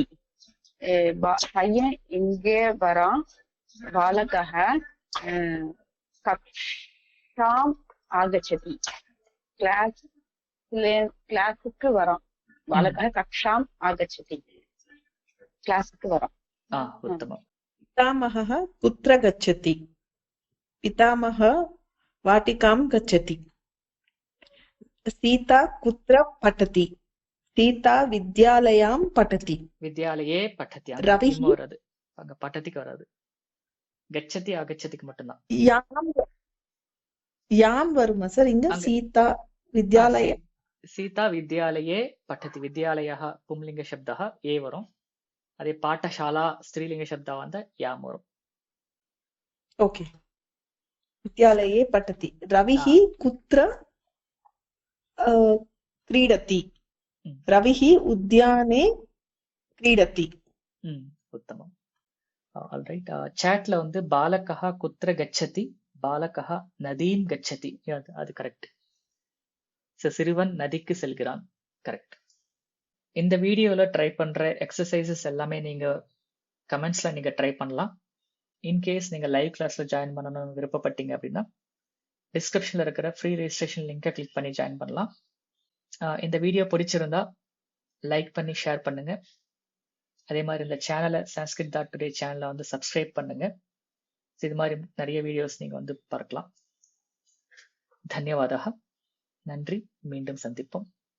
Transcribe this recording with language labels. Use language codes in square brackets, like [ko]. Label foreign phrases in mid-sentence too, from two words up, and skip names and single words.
[ta] பையன் எங்கே வரான்? [sa] बालकः कक्षाम् आगच्छति. [ta] கிளாஸுக்கு வரான். [sa] बालकः कक्षाम् आगच्छति. [ta] கிளாஸுக்கு வரான். உத்தமம். [sa] पितामहः कुत्र गच्छति? पितामहः वाटिकां गच्छति. सीता कुत्र पठति? सीता विद्यालयां पठति. विद्यालये पठति. ரவிஹி [ta] வராது, அங்க பட்டதிக்கு வராது. [sa] गच्छति आगच्छति [ta] மட்டும்தான். யாம் வருமா சார் இங்க? அங்க [sa] सीता विद्यालय सीता विद्यालये पठति विद्यालयः पुंलिङ्ग शब्दः [ta] ஏ வரும். அதே பாட்டசாலா [sa] स्त्रीलिङ्ग शब्द [ta] வந்தா யாம் வரும். [sa] ओके विद्यालये पठति. रविः कुत्र क्रीडति? रविः उद्याने क्रीडति. [ta] உத்தமம். ஆல்ரைட். சாட்ல வந்து [sa] बालकः कुत्र गच्छति बालकः नदीं गच्छति. [ta] அது கரெக்ட். சிறுவன் நதிக்கு செல்கிறான். கரெக்ட். இந்த வீடியோல ட்ரை பண்ற எக்ஸசைசஸ் எல்லாமே நீங்க கமெண்ட்ஸ்ல நீங்க ட்ரை பண்ணலாம். இன்கேஸ் நீங்க [en] live class [ta] ஜாயின் பண்ணணும்னு விருப்பப்பட்டீங்க அப்படின்னா டிஸ்கிரிப்ஷன்ல இருக்கிற [en] free registration link [ta] கிளிக் பண்ணி ஜாயின் பண்ணலாம். இந்த வீடியோ பிடிச்சிருந்தா லைக் பண்ணி ஷேர் பண்ணுங்க. அதே மாதிரி இந்த சேனலை sanskrit.today சேனலை வந்து சப்ஸ்கிரைப் பண்ணுங்க. இது மாதிரி நிறைய வீடியோஸ் நீங்க வந்து பார்க்கலாம். தன்யவாதः. நன்றி. மீண்டும் சந்திப்போம்.